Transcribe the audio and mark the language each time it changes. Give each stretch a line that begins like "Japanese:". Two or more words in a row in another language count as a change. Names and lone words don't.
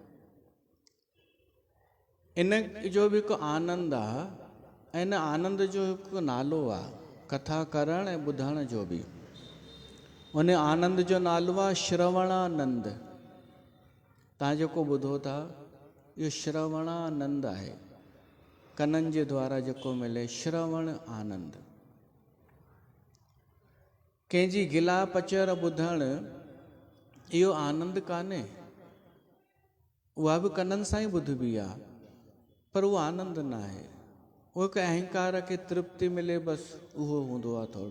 Sindhi: इन जो बि हिकु आनंद आहे ऐं इन आनंद जो हिकु नालो आहे, कथा करण ऐं ॿुधण जो बि। उन आनंद जो नालो आहे श्रवणानंद। तव्हां जेको ॿुधो था इहो श्रवणानंद आहे। कननि जे द्वारा जेको मिले, श्रवण आनंद। कंहिंजी गिला पचर ॿुधण इहो आनंद कान्हे। उहा बि कननि सां ई ॿुधबी आहे, पर उहो आनंद न आहे। उहो हिकु अहंकार खे तृप्ति मिले, बसि उहो हूंदो आहे थोरो।